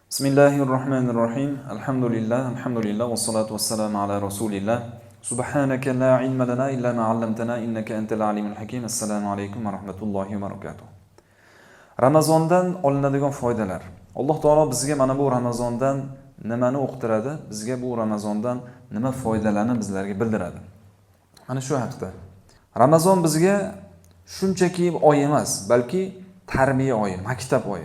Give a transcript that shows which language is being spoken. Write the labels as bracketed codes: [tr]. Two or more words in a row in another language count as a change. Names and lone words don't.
[ar] بسم الله الرحمن الرحيم. الحمد لله، والصلاة والسلام على رسول الله. سبحانك لا علم لنا إلا ما علمتنا إنك أنت العليم الحكيم. [uz] Assalomu alaykum va rahmatullohi va barakatuh. Ramazondan olinadigan foydalar. Alloh taolo bizga mana bu Ramazondan nimani o'qitiradi, bizga bu Ramazondan nima foydalarni bizlarga bildiradi. Mana shu haqda. Ramazon bizga shunchaki oy emas, balki tarbiya oyi, maktab oyi.